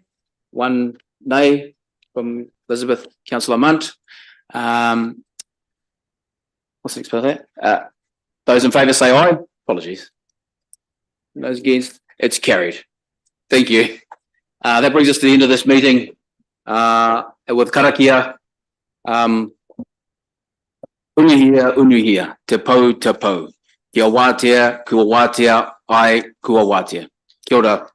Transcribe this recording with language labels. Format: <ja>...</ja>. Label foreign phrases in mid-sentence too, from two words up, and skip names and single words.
<en>One nay from Elizabeth, Councillor Munt. What's next about that? Those in favour say aye. Apologies. Those against, it's carried. Thank you. That brings us to the end of this meeting with karakia.</en> <mi>Unuhia, te pou, kia wātea, ai kua wātea. Kia ora.</mi>